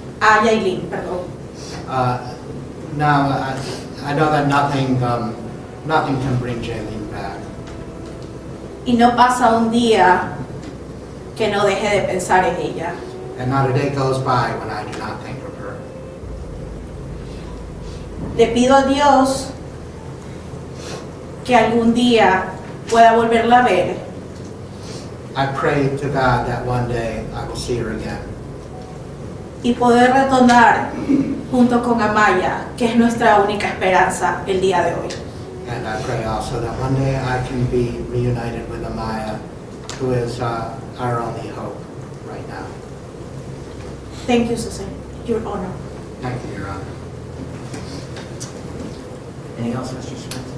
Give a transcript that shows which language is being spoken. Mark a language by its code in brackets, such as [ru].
[es] A Jailyn, perdón. [en] Now, I know that nothing can bring Jailyn back. [es] Y no pasa un día que no deje de pensar en ella. [en] And not a day goes by when I do not think of her. [es] Le pido a Dios que algún día pueda volverla a ver [en] I pray to God that one day I will see her again. [es] Y poder retornar junto con Amaya, que es nuestra única esperanza el día de hoy. [en] And I pray also that one day I can be reunited with Amaya, who is our only hope right now. Thank you, Susan. Your honor. Thank you, Your Honor. Anything else, Mr. Smith?